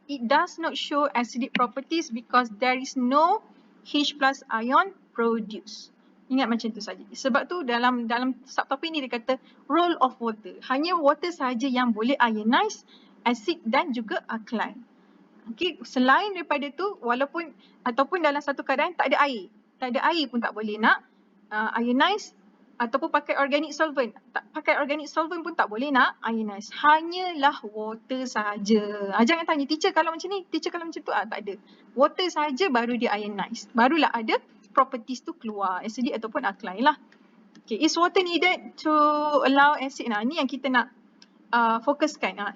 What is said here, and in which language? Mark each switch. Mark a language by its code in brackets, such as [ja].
[en] It does not show acidic properties because there is no H plus ion produced. [ms] Ingat macam tu saja. Sebab tu dalam subtopik ni dia kata role of water. Hanya water sahaja yang boleh ionize, acid dan juga alkaline. Okay, selain daripada tu walaupun ataupun dalam satu keadaan tak ada air. Tak ada air pun tak boleh nak ionize ataupun pakai organic solvent. Pakai organic solvent pun tak boleh nak ionize. Hanyalah water sahaja. Jangan tanya, teacher kalau macam ni, teacher kalau macam tu, tak ada. Water sahaja baru dia ionize. Barulah ada properties tu keluar, acidic ataupun alkaline lah. [en] Okay, is water needed to allow acid? [ms] Ni yang kita nak fokuskan.